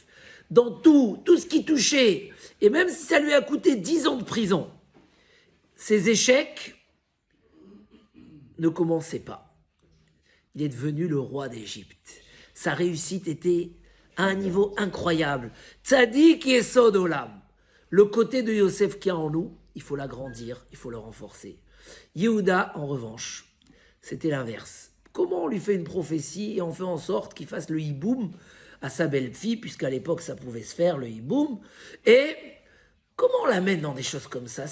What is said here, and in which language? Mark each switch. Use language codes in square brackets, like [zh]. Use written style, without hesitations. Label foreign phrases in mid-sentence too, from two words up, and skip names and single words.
[fr] Dans tout ce qui touchait, et même si ça lui a coûté 10 ans de prison, ses échecs ne commençaient pas. Il est devenu le roi d'Égypte. Sa réussite était à un niveau incroyable. [he] צדיק יסוד עולם. [fr] Le côté de Yosef qui est en nous, il faut l'agrandir, il faut le renforcer. Yehuda, en revanche, c'était l'inverse. Comment on lui fait une prophétie et on fait en sorte qu'il fasse le hiboum à sa belle-fille, puisqu'à l'époque ça pouvait se faire, le hiboum, et comment on l'amène dans des choses comme ça?